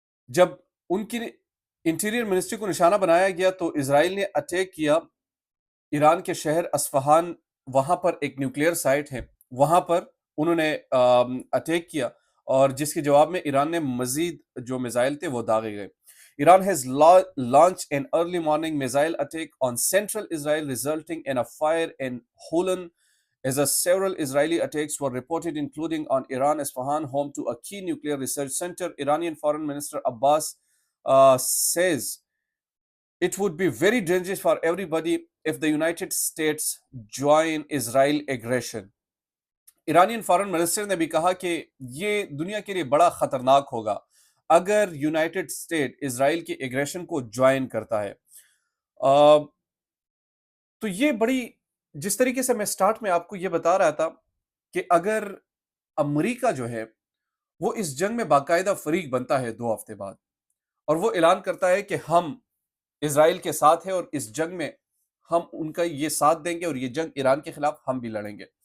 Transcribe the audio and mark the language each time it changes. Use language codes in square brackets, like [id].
[ur] جب ان کی interior ministry کو نشانہ بنایا گیا تو اسرائیل نے اٹیک کیا ایران کے شہر اصفہان. وہاں پر ایک نیوکلیئر سائٹ ہے، وہاں پر انہوں نے اٹیک کیا، اور جس کے جواب میں ایران نے مزید جو میزائل تھے وہ داغے گئے. [en] Iran has launched an early morning missile attack on central Israel resulting in a fire in Holon as a several Israeli attacks were reported including on Iran Isfahan, home to a key nuclear research center. Iranian Foreign Minister Abbas says it would be very dangerous for everybody if the United States join Israel aggression. [ur] Iranian foreign minister نے بھی کہا کہ یہ دنیا کے لیے بڑا خطرناک ہوگا اگر یونائٹڈ اسٹیٹ اسرائیل کی ایگریشن کو جوائن کرتا ہے. تو یہ بڑی، جس طریقے سے میں سٹارٹ میں آپ کو یہ بتا رہا تھا کہ اگر امریکہ جو ہے وہ اس جنگ میں باقاعدہ فریق بنتا ہے 2 ہفتے بعد، اور وہ اعلان کرتا ہے کہ ہم اسرائیل کے ساتھ ہیں اور اس جنگ میں ہم ان کا یہ ساتھ دیں گے اور یہ جنگ ایران کے خلاف ہم بھی لڑیں گے.